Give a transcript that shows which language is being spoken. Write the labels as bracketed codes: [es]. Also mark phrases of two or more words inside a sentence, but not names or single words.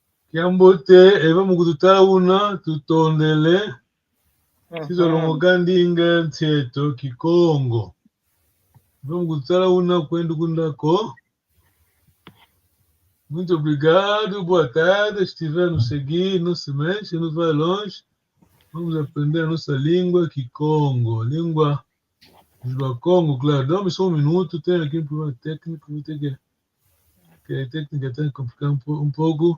[kg] Kiambote eva mukututa una tutondele sizolongo kandinga ntseto Kikongo. Eva mukututa una kwenda kundako. [pt] Muito obrigado, boa tarde. Estiver nos seguir, não se mexe, não vai longe. Vamos aprender a nossa língua Kikongo, língua dos Bakongo, claro. Dá-me só um minuto, tenho aqui um problema técnico, vou ter que a técnica tem que complicar um pouco.